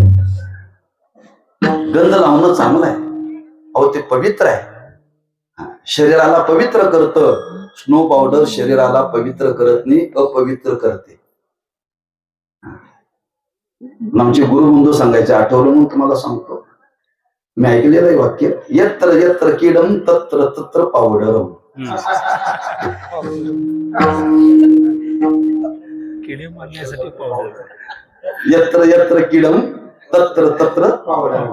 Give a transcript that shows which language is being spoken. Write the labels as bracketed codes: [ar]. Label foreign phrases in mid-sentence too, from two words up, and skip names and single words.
[mr] गंध लावणं चांगलं आहे, अहो ते पवित्र आहे, शरीराला पवित्र करतं. [en] snow powder [mr] शरीराला पवित्र करत नाही, अपवित्र करते. आमचे गुरुबंधू सांगायचे, आठवलं म्हणून तुम्हाला सांगतो, मी ऐकलेलं आहे वाक्य, [sa] यत्र यत्र किडम तत्र तत्र पावडरम. [mr] किडे मारण्यासाठी पावडर, [sa] यत्र यत्र किडम तत्र तत्र पावडर.